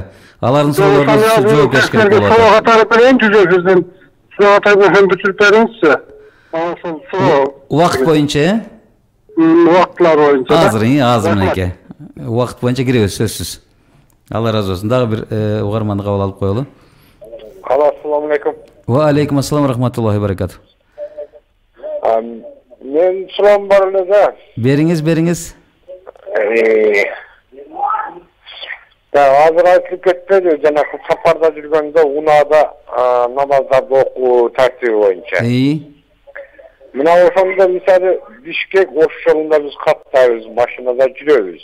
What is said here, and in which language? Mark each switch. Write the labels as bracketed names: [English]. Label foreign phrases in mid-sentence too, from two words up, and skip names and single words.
[Kyrgyz] Алардын суроолоруна жооп бериш керек болот. Суроо катары берейин, түз эфирден. Суроо катары бүтүрүп бериңизчи. Ошол суроо. Убакыт боюнча, убактылар боюнча. Азыр менеке. Убакыт боюнча киребиз, сөзсүз. Алла разы болсун. Дагы бир угарманды кабыл алып коелу. [Arabic] السلام عليكم. وعليكم السلام رحمة الله بركاته. [Kyrgyz] Мен суроом бар эле да. Бериңиз. Азыр айтылып кетпеди, жанагы сапарда жүргөндө унаада намаздарды окуу тартиби боюнча. Мына ошондо мисалы Бишкек Ош жолунда биз каттайбыз, машинада жүрөбүз.